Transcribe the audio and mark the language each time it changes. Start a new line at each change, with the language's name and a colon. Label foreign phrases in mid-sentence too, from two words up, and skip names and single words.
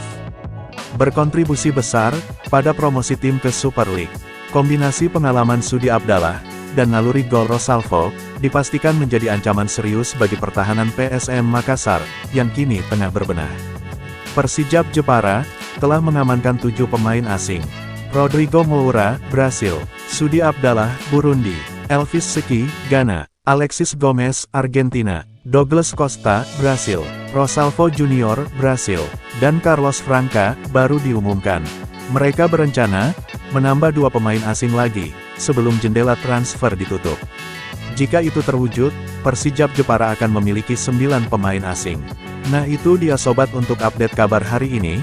Indonesian: Berkontribusi besar pada promosi tim ke Super League. Kombinasi pengalaman Sudi Abdallah dan naluri gol Rosalvo dipastikan menjadi ancaman serius bagi pertahanan PSM Makassar yang kini tengah berbenah. Persijap Jepara telah mengamankan 7 pemain asing. Rodrigo Moura, Brasil; Sudi Abdallah, Burundi; Elvis Seki, Ghana; Alexis Gomez, Argentina; Douglas Costa, Brasil; Rosalvo Junior, Brasil; dan Carlos Franca, baru diumumkan. Mereka berencana menambah 2 pemain asing lagi, sebelum jendela transfer ditutup. Jika itu terwujud, Persijap Jepara akan memiliki 9 pemain asing. Nah itu dia sobat untuk update kabar hari ini.